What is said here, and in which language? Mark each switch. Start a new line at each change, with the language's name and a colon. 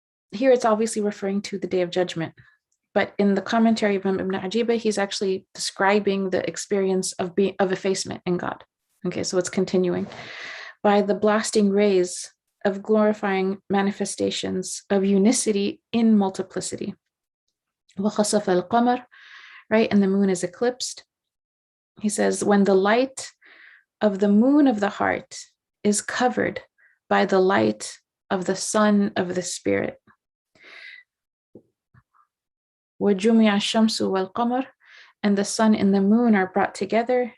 English: Here it's obviously referring to the Day of Judgment. But in the commentary of Ibn Ajiba, he's actually describing the experience of effacement in God. Okay, so it's continuing. By the blasting rays of glorifying manifestations of unicity in multiplicity.
Arabic: وَخَسَفَ الْقَمَرِ,
English: right? And the moon is eclipsed. He says, when the light of the moon of the heart is covered by the light of the sun of the spirit.
Arabic: وَجُمِعَ الشَّمْسُ وَالْقَمَرِ,
English: and the sun and the moon are brought together.